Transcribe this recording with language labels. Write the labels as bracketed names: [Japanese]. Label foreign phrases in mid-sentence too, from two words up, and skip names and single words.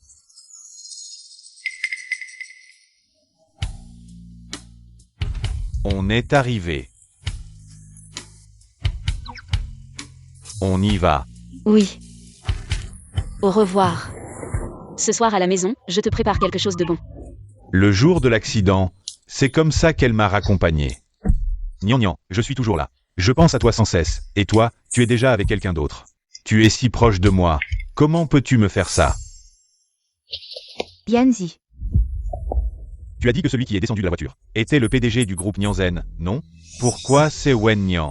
[French] On est arrivé. On y va. Oui. Au revoir. Ce soir à la maison, je te prépare quelque chose de bon. Le jour de l'accident, c'est comme ça qu'elle m'a raccompagné. Nian Nian, je suis toujours là. Je pense à toi sans cesse. Et toi, tu es déjà avec quelqu'un d'autre. Tu es si proche de moi. Comment peux-tu me faire ça? Yanzi, Tu as dit que celui qui est descendu de la voiture était le PDG du groupe Nyangzen, non? Pourquoi c'est Wen Nian?